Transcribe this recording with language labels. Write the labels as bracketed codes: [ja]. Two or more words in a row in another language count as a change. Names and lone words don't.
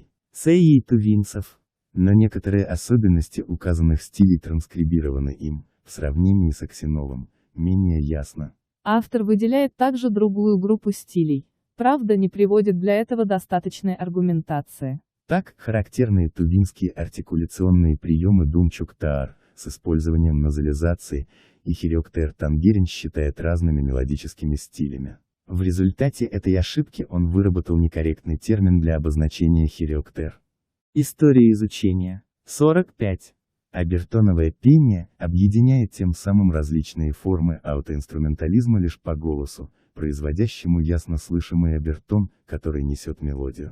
[ru] ЦИ тувинцев. Но некоторые особенности указанных стилей транскрибированы им, в сравнении с Аксеновым, менее ясно. Автор выделяет также другую группу стилей, правда не приводит для этого достаточной аргументации. Так, характерные тувинские артикуляционные приемы Думчук-Таар, с использованием назализации, и Хирёктээр-Тангерин считает разными мелодическими стилями. В результате этой ошибки он выработал некорректный термин для обозначения Хирёктээр. История изучения. 45. Обертоновое пение объединяет тем самым различные формы аутоинструментализма лишь по голосу, производящему ясно слышимый обертон, который несет мелодию.